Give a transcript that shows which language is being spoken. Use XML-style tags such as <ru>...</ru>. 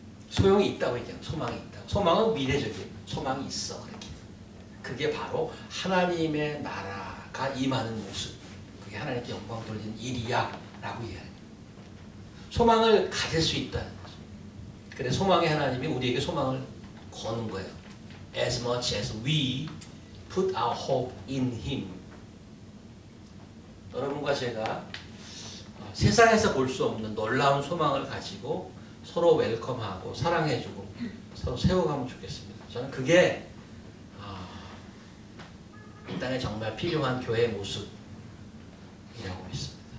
<ko>소용이 있다고 얘기해요. 소망이 있다. 소망은 미래적인 소망이 있어. 그렇게. 그게 바로 하나님의 나라가 임하는 모습. 그게 하나님께 영광 돌리는 일이야 라고 이해해요. 소망을 가질 수 있다는 거죠. 그래 소망의 하나님이 우리에게 소망을 거는 거예요.</ko> <en>As much as we put our hope in Him.</en> <ko>여러분과 제가 세상에서 볼 수 없는 놀라운 소망을 가지고 서로 웰컴하고 사랑해주고 서로 세워가면 좋겠습니다. 저는 그게 이 땅에 정말 필요한 교회의 모습이라고 믿습니다.</ko>